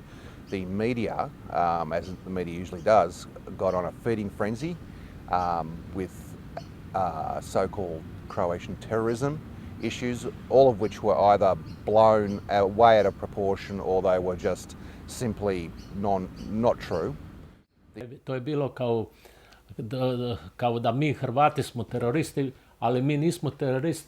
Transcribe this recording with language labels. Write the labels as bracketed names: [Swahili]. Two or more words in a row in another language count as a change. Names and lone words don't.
[English] The media, as the media usually does, got on a feeding frenzy with so-called Croatian terrorism issues, all of which were either blown way out of proportion or they were just simply not true. [Croatian] To je bilo kao da mi Hrvati smo teroristi, ali mi nismo teroristi.